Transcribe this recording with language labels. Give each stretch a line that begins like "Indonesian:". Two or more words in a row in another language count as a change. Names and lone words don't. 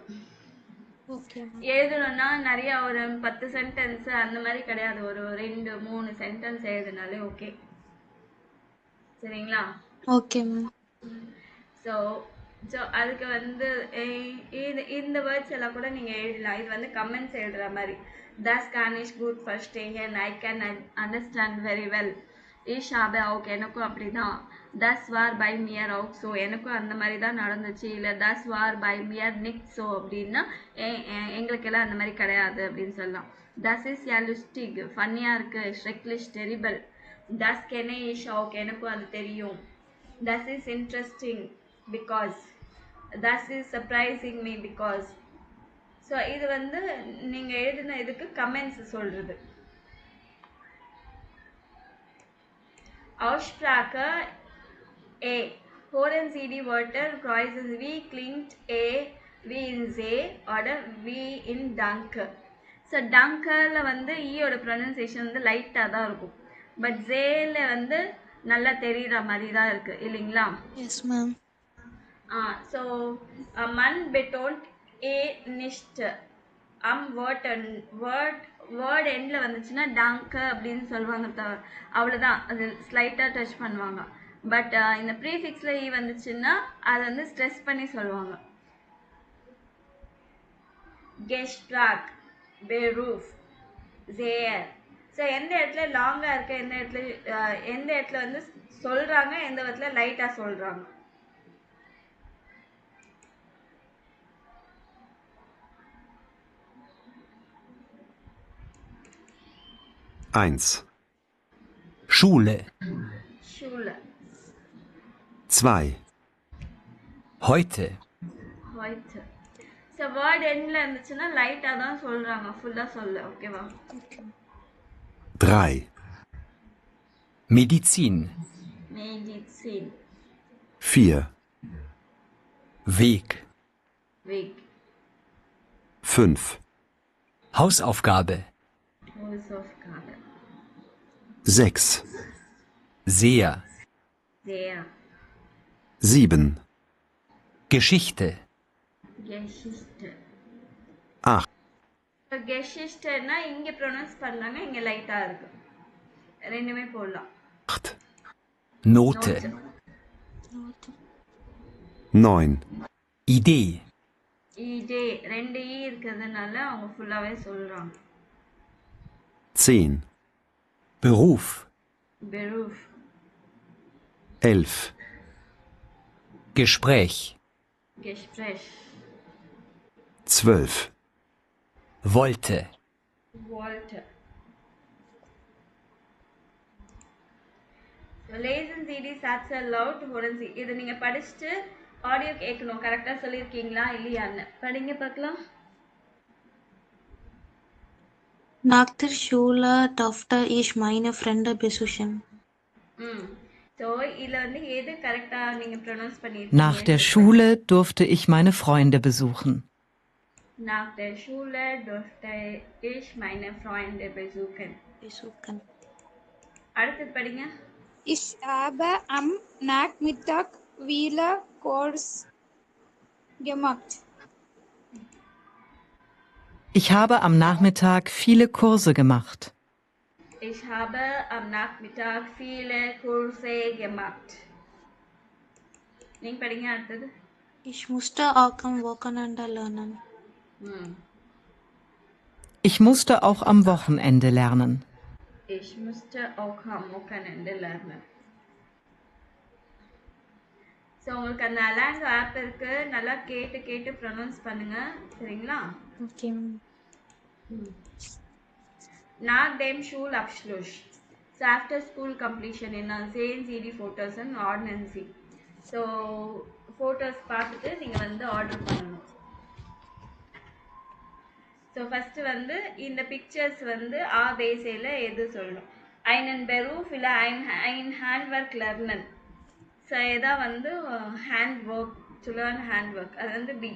Tamil: எழுதணும்னா நிறைய ஒரு 10 சென்டென்ஸ் அந்த மாதிரி கிடையாது. ஒரு 2-3 சென்டென்ஸ் எழுதினாலே ஓகே. சரிங்களா?
English: okay ma'am.
Tamil: ஸோ அதுக்கு வந்து இந்த வேர்ட்ஸ் எல்லாம் கூட நீங்கள் எழுதலாம். இது வந்து கமெண்ட்ஸ் எழுதுகிற மாதிரி.
German: Das kann ich gut verstehen,
English: I can understand very well.
German: Ich habe auch,
Tamil: எனக்கும் அப்படி தான்.
German: Das war bei mir auch so,
Tamil: எனக்கும் அந்த மாதிரி தான் நடந்துச்சு. இல்லை
German: das war bei mir nicht so
Tamil: அப்படின்னா எங்களுக்கெல்லாம் அந்த மாதிரி கிடையாது அப்படின்னு சொல்லலாம்.
German: Das ist ja lustig,
Tamil: ஃபன்னியாக இருக்குது.
German: schrecklich, terrible. Das kenne ich auch, எனக்கும் அது தெரியும்.
English: Das is interesting because. That is surprising me because.
Tamil: ஸோ இது வந்து நீங்கள் எழுதின இதுக்கு கமெண்ட்ஸ் சொல்கிறது.
German: Aussprache A. Hören Sie die Wörter Kreuzen wie klingt A wie in See oder wie in Danke.
Tamil: ஸோ டங்கில் வந்து ஈயோட ப்ரொனன்சியேஷன் வந்து லைட்டாக தான் இருக்கும். பட் ஜேல வந்து நல்லா தெரிகிற மாதிரி தான் இருக்குது இல்லைங்களா?
English: yes ma'am.
German: So man betont A nicht am word
Tamil: எண்டில் வந்துச்சுன்னா டங்கு அப்படின்னு சொல்லுவாங்க. அவ்வளோதான், அது ஸ்லைட்டாக டச் பண்ணுவாங்க. பட் இந்த ப்ரீஃபிக்ஸில் ஈ வந்துச்சுன்னா அதை வந்து ஸ்ட்ரெஸ் பண்ணி சொல்லுவாங்க.
German: Gespräch, Beruf, Sehr.
Tamil: ஸோ எந்த இடத்துல லாங்காக இருக்கு, எந்த இடத்துல வந்து சொல்கிறாங்க, எந்த இடத்துல லைட்டாக சொல்கிறாங்க.
German: Eins, Schule. Schule, zwei, Heute. heute.
Tamil: ஸோ
English: word end
Tamil: இருந்துச்சுன்னா லைட்டாக தான் சொல்கிறாங்க, ஃபுல்லாக சொல்ல. ஓகேவா?
German: drei, Medizin. Medizin, vier, Weg. Weg, fünf, Hausaufgabe. Hausaufgabe, sechs, Sehr. sehr, sieben, Geschichte. Geschichte. acht,
Tamil: Geschichte-னா இங்கே ப்ரொனவுன்ஸ் பண்ணாங்க, இங்கே லைட்டாக இருக்கு. ரெண்டுமே போடலாம்.
German: Note. neun, Idee.
Tamil: இதே ரெண்டு ஈ இருக்கிறதுனால அவங்க ஃபுல்லாகவே சொல்கிறாங்க.
German: zehn, Beruf. Beruf, elf, Gespräch. Gespräch, zwölf, Wollte. wollte. Lesen Sie die Sätze laut, hören Sie.
Tamil: இதை நீங்கள் படிச்சுட்டு ஆடியோ கேட்கணும், கரெக்டாக சொல்லியிருக்கீங்களா இல்லையான்னு. படிங்க பார்க்கலாம்.
German: Nach der Schule durfte ich meine Freunde besuchen.
Tamil: ஸோ இதில் வந்து எது கரெக்டாக நீங்கள் ப்ரொனவுன்ஸ்
German: Nach
Tamil: பண்ணியிருக்கீங்க?
German: der Schule durfte ich meine Freunde besuchen. Nach der Schule durfte ich meine Freunde besuchen. அடுத்தது படிங்க. Ich habe am Nachmittag viele Kurs gemacht. Ich habe am Nachmittag viele Kurse gemacht. Ich habe am Nachmittag viele Kurse gemacht.
Tamil: நீங்கள் படிங்க அடுத்தது.
German: Ich musste auch am Wochenende lernen. Ich musste auch am Wochenende lernen. Ich musste auch am Wochenende lernen.
Tamil: ஸோ உங்களுக்கு அந்த அலாங் ஆப் இருக்கு, நல்லா கேட்டு கேட்டு ப்ரொனவுன்ஸ் பண்ணுங்க, சரிங்களா?
English: Okay.
German: Nach dem Schulabschluss.
English: So after school completion in
German: sehen Sie die Photos
English: and
German: ordnen Sie.
Tamil: So photos பார்த்துட்டு நீங்கள் வந்து ஆர்டர் பண்ணணும். ஸோ ஃபஸ்ட்டு வந்து இந்த பிக்சர்ஸ் வந்து ஆ பேசையில் எது சொல்லணும்?
German: einen Beruf இல்லை ein Handwerk lernen.
Tamil: ஸோ இதான் வந்து
English: hand work, to learn hand work.
Tamil: அது வந்து பி.